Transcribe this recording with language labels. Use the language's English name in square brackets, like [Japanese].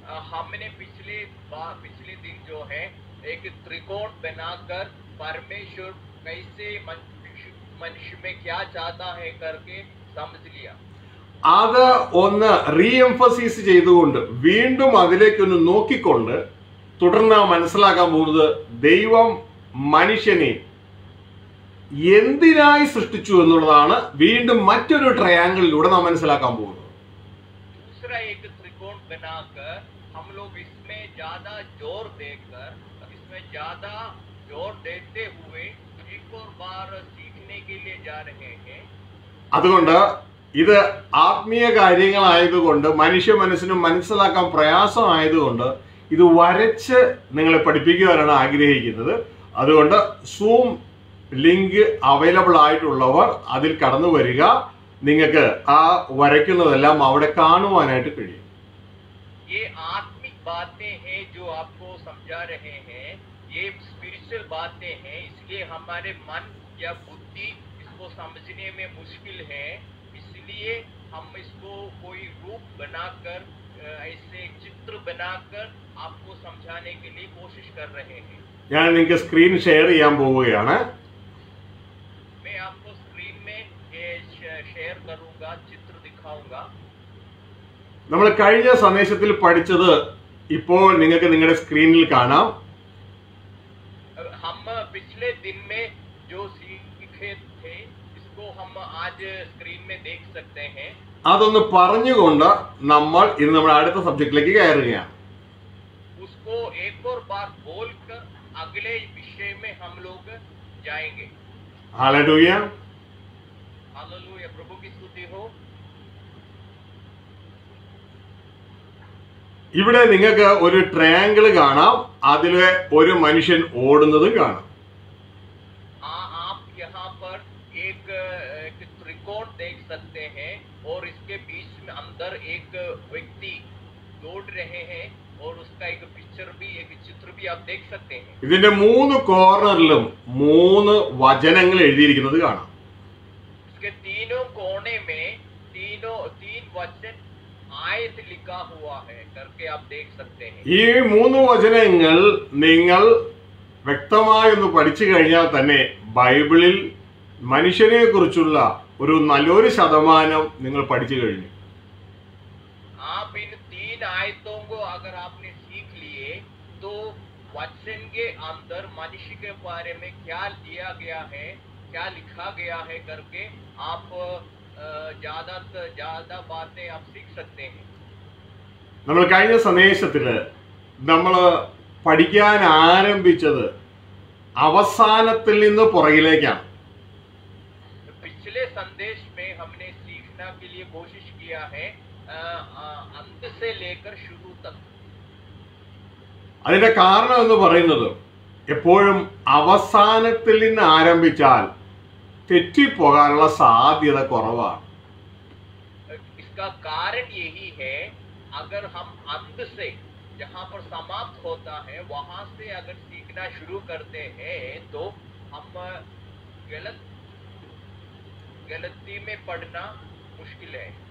[Hindi] हमने पिछले दिन जो है एक त्रिकोण बनाकर परमेश्वर कैसे मनुष्य में क्या चाहता है करके समझ लिया. [Malayalam] അത് ഒന്ന് റീഎംഫസൈസ് ചെയ്തുകൊണ്ട് വീണ്ടും അതിലേക്കൊന്ന് നോക്കിക്കൊണ്ട് തുടർന്ന് മനസ്സിലാക്കാൻ പോകുന്നത് ദൈവം മനുഷ്യനെ എന്തിനായി സൃഷ്ടിച്ചു എന്നുള്ളതാണ്. വീണ്ടും മറ്റൊരു ട്രയാങ്കിളിലൂടെ നാം മനസ്സിലാക്കാൻ പോകുന്നത്. [Hindi] दूसरा एक त्रिकोण बनाकर हम लोग इसमें ज्यादा जोर देकर, इसमें ज्यादा जोर देते हुए एक और बार सीखने के लिए जा रहे हैं. [Malayalam] അതുകൊണ്ട് ഇത് ആത്മീയ കാര്യങ്ങളായതുകൊണ്ട് മനുഷ്യ മനസ്സിന് മനസ്സിലാക്കാൻ പ്രയാസമായതുകൊണ്ട് ഇത് വരച്ച് നിങ്ങളെ പഠിപ്പിക്കുവാനാണ് ആഗ്രഹിക്കുന്നത്. അതുകൊണ്ട് സൂം ലിങ്ക് അവൈലബിൾ ആയിട്ടുള്ളവർ അതിൽ കടന്നു വരിക. നിങ്ങൾക്ക് ആ വരയ്ക്കുന്നതെല്ലാം അവിടെ കാണുവാനായിട്ട് കഴിയും. [Hindi] ये आत्मिक बातें हैं जो आपको समझा रहे हैं, ये स्पिरिचुअल बातें हैं, इसलिए हमारे मन या बुद्धि इसको समझने में मुश्किल है. इसलिए हम इसको कोई रूप बनाकर ऐसे चित्र बनाकर आपको समझाने के लिए कोशिश कर रहे हैं। [Malayalam] ഞാൻ നിങ്ങൾക്ക് സ്ക്രീൻ ഷെയർ ചെയ്യാൻ പോവുകയാണ്. [Hindi] मैं आपको स्क्रीन में ये शेयर करूंगा, चित्र दिखाऊंगा। [Malayalam] നമ്മൾ കഴിഞ്ഞ സന്ദേശത്തിൽ പഠിച്ചത് ഇപ്പോൾ നിങ്ങൾക്ക് നിങ്ങളുടെ സ്ക്രീനിൽ കാണാം. [Hindi] हम पिछले दिन में जो सीखे थे इसको हम आज स्क्रीन में देख सकते हैं। [Malayalam] അതൊന്ന് പറഞ്ഞുകൊണ്ട് നമ്മൾ ഇന്ന് നമ്മുടെ അടുത്ത സബ്ജക്റ്റിലേക്ക് കയറുകയാണ്. [Hindi] उसको एक और बार बोलकर अगले विषय में हम लोग जाएंगे। [Malayalam] ഹല്ലേലൂയ. [Hindi] हालेलुया, प्रभु की स्तुति हो। [Malayalam] ഇവിടെ നിങ്ങൾക്ക് ഒരു ട്രയാങ്കിൾ കാണാം, അതിലെ ഒരു മനുഷ്യൻ ഓടുന്നതും കാണാം. [Hindi] आप यहाँ पर एक त्रिकोण देख सकते हैं और इसके बीच में अंदर एक व्यक्ति दौड़ रहे हैं और उसका एक पिक्चर भी, एक चित्र भी आप देख सकते हैं। [Malayalam] ഇതിന്റെ 3 കോർണറിലും 3 വചനങ്ങൾ എഴുതിയിരിക്കുന്നത് കാണാം. [Hindi] इसके तीनों कोने में तीन वचन आयत लिखा हुआ है करके आप देख सकते हैं। [Malayalam] ഈ 3 വചനങ്ങൾ നിങ്ങൾ വ്യക്തമായി ഒന്ന് പഠിച്ചു കഴിഞ്ഞാൽ തന്നെ ബൈബിളിൽ മനുഷ്യനെ കുറിച്ചുള്ള ഒരു നല്ലൊരു ശതമാനം നിങ്ങൾ പഠിച്ചു കഴിഞ്ഞു. [Hindi] आप इन तीन आयतों को अगर आपने सीख लिए तो वचन के अंदर मनुष्य के बारे में क्या दिया गया है, क्या लिखा गया है करके आप ज्यादा से ज्यादा बातें आप सीख सकते हैं। [Malayalam] നമ്മൾ കഴിഞ്ഞ സന്ദേശത്തില് നമ്മൾ പഠിക്കാൻ ആരംഭിച്ചത് അവസാനത്തിൽ നിന്ന് പുറകിലേക്കാണ്. [Hindi] पिछले संदेश में हमने सीखना के लिए कोशिश किया है अंत से लेकर शुरू तक। [Malayalam] അതിന്റെ കാരണം എന്ന് പറയുന്നത് എപ്പോഴും അവസാനത്തിൽ നിന്ന് ആരംഭിച്ചാൽ തെറ്റിപ്പോകാനുള്ള സാധ്യത കുറവാണ്. [Hindi] इसका कारण यही है, अगर हम अंत से जहाँ पर समाप्त होता है वहां से अगर सीखना शुरू करते हैं तो हम गलती में पड़ना मुश्किल है।